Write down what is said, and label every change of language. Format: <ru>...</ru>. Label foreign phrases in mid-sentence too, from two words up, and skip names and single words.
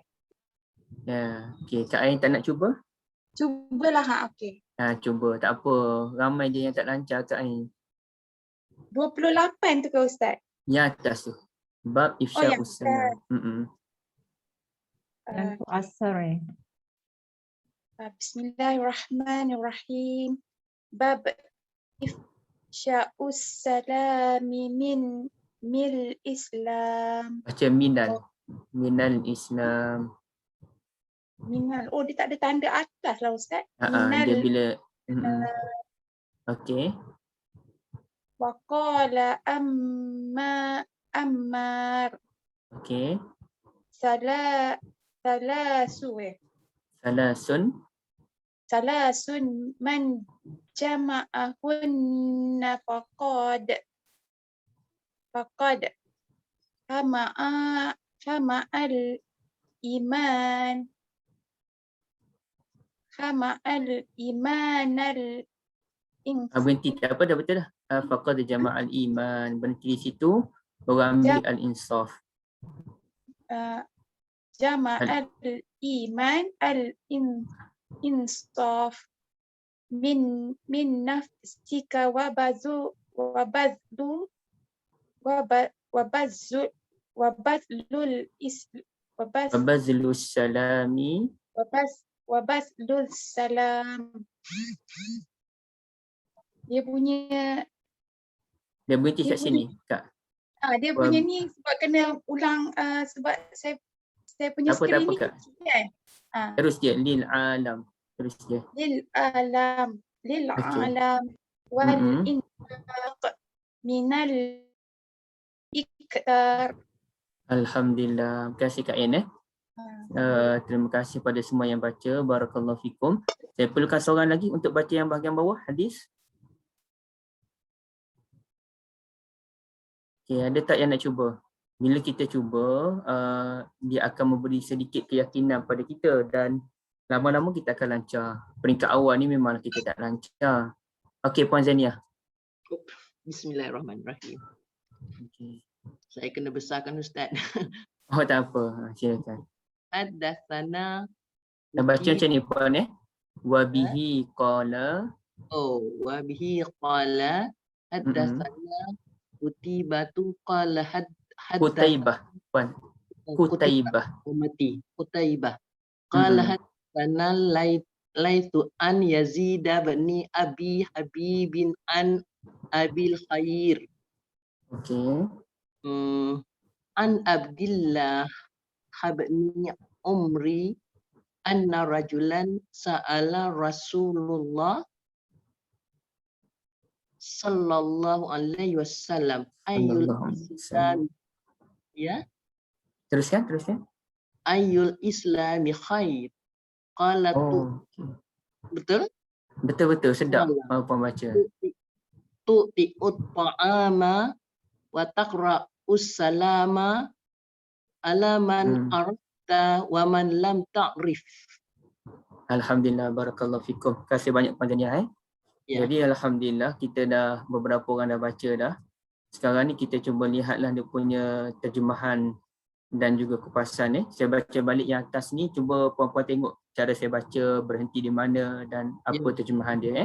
<ms>Ya, okey. Kak Ain tak nak cuba? Cubalah okey. Cuba. Tak apa. Ramai je yang tak lancar Kak Ain. 28 tu ke Ustaz? Yang atas tu.</ms> <ar>باب إفشاء السلام.</ar> <ms>Yang tu asar</ms> <ar>بسم الله الرحمن الرحيم. باب إفشاء السلام من الإسلام.</ar> <ms>Baca minal.</ms> <ar>من الإسلام. Minal.</ar> <ms>Oh, dia tak ada tanda atas lah Ustaz. Dia bila okey.</ms> <ar>وقال عمار.</ar> <ms>Okey.</ms> <ar>ثلاث من جمعهن فقد جمع الإيمان</ar> <ms>Berhenti tak apa dah betul dah.</ms> <ar>فقد جمع الإيمان.</ar> <ms>Berhenti di situ. Orang ambil al-insaf.</ms> <ar>جمع الإيمان الإنصاف من نفسك وبذل وبذل السلام.</ar> <ms>salam. Dia punya Dia berhenti Dia kat sini, Kak. dia punya ni sebab kena ulang sebab saya punya Tak apa, skrin ni Kak. kecil kan. Terus je.</ms> <ar>للعالم.</ar> <ms>Terus je.</ms> <ar>للعالم</ar> <ms>Okey.</ms> <ar>wal Mm-mm. الإنفاق من الإقتار.</ar> <ms>Alhamdulillah. Terima kasih Kak Yan. Terima kasih pada semua yang baca.</ms> <ar>بارك الله فيكم.</ar> <ms>Saya perlukan seorang lagi untuk baca yang bahagian bawah hadis. Okay, ada tak yang nak cuba? Bila kita cuba, dia akan memberi sedikit keyakinan pada kita dan lama-lama kita akan lancar. Peringkat awal ni memang kita tak lancar. Okey, Puan Zania.</ms> <ar>بسم الله الرحمن الرحيم.</ar> <ms>Okay. Saya kena besarkan Ustaz. Oh, tak apa. Silakan.</ms> <ar>Haddatsana.</ar> <ms>Dan baca macam ni Puan</ms> <ar>وبه قال. وبه قال حدثنا قتيبة قال</ar> <ms>Kutaibah, Puan. Kutaibah. Kutaibah.</ms> <ar>قال حدثنا ليث عن يزيد بن أبي حبيب عن أبي الخير.</ar> <ms>Okey.</ms> <ar>عن عبد الله بن عمرو أن رجلا سأل رسول الله صلى الله عليه وسلم أي الإسلام</ar> <ms>Teruskan.</ms> <ar>أي الإسلام خير قال betul</ar> <ms>sedap Puan baca.</ms> <ar>تطعم الطعام وتقرأ السلام على من عرفت ومن لم تعرف. الحمد لله، بارك الله فيكم.</ar> <ms>Terima kasih banyak Puan Zania. Jadi alhamdulillah kita dah beberapa orang dah baca dah. Sekarang ni kita cuba lihatlah dia punya terjemahan dan juga kupasan Saya baca balik yang atas ni, cuba puan-puan tengok cara saya baca, berhenti di mana dan apa terjemahan dia</ms>